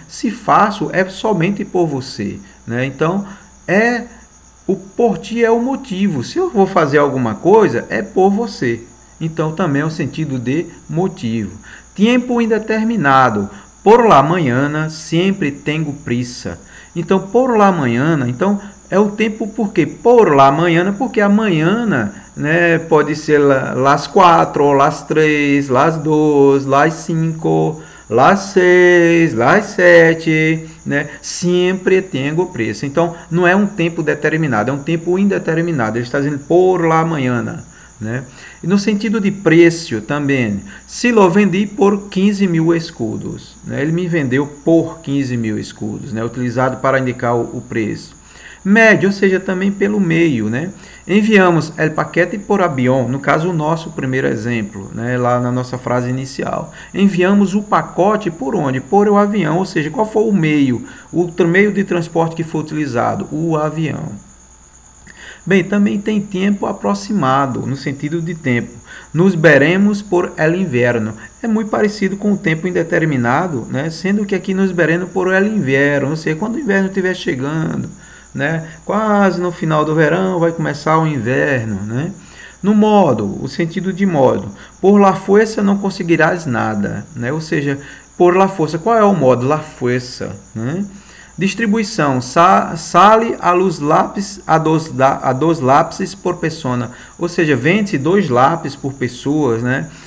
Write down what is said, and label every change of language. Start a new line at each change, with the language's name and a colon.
Portuguese: Se faço, é somente por você, né? Então, o por ti é o motivo. Se eu vou fazer alguma coisa, é por você. Então, também é o sentido de motivo. Tempo indeterminado.
Spanish: Por la mañana,
Portuguese: sempre tenho prisa. Então,
Spanish: por la mañana,
Portuguese: então, é o tempo por quê?
Spanish: Por la mañana,
Portuguese: porque amanhã, né, pode ser
Spanish: las 4, las 3, las 2, las 5, las 6, las 7,
Portuguese: né? Sempre tenho pressa. Então, não é um tempo determinado, é um tempo indeterminado. Ele está dizendo
Spanish: por la mañana,
Portuguese: né? E no sentido de preço também,
Spanish: se lo vendi por 15 mil escudos,
Portuguese: né? Ele me vendeu por 15 mil escudos, né? Utilizado para indicar o preço. Médio, ou seja, também pelo meio, né?
Spanish: Enviamos el paquete por avião,
Portuguese: no caso o nosso primeiro exemplo, né? Lá na nossa frase inicial. Enviamos o pacote por onde? Por o avião, ou seja, qual foi o meio de transporte que foi utilizado? O avião. Bem, também tem tempo aproximado, no sentido de tempo.
Spanish: Nos veremos por el inverno.
Portuguese: É muito parecido com o tempo indeterminado, né? Sendo que aqui
Spanish: nos veremos por el inverno,
Portuguese: ou seja, quando o inverno estiver chegando, né? Quase no final do verão vai começar o inverno, né? No modo, o sentido de modo.
Spanish: Por la fuerza
Portuguese: não conseguirás nada, né? Ou seja,
Spanish: por la força.
Portuguese: Qual é o modo?
Spanish: La fuerza,
Portuguese: né? Distribuição,
Spanish: sale a los lápis a dos lápis por persona,
Portuguese: ou seja, vende-se 2 lápis por pessoas, né?